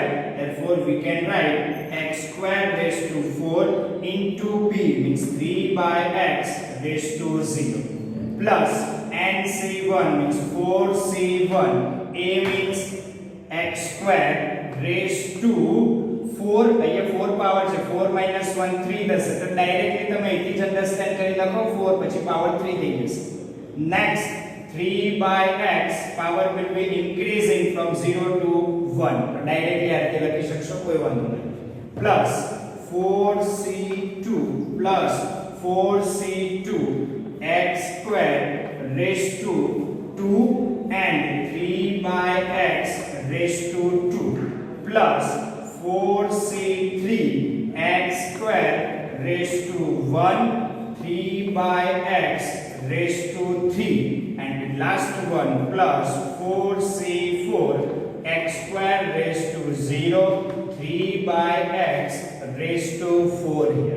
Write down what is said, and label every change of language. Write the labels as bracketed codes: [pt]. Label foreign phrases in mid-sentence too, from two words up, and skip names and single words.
[en] Therefore, we can write x square raised to 4 into b means 3 by x raised to 0 plus nc1 means 4c1 a means x square raised to 4 [gu] અહીંયા 4 પાવર છે 4 minus 1 3 થશે તો ડાયરેક્ટલી તમે અહીંથી જ અન્ડરસ્ટેન્ડ કરી લખો 4 પછી પાવર 3 થઈ જશે. [en] Next 3 by x power will be increasing from 0 to 1 [gu] તો ડાયરેક્ટલી આ રીતે લખી શકશો કોઈ વાંધો નહીં [en] plus 4c2 plus 4c2 x square raised to 2 and 3 by x raised to 2 plus 4c3 x square raised to 1 3 by x raised to 3 and the last one plus 4c4 x square raised to 0 3 by x raised to 4 here.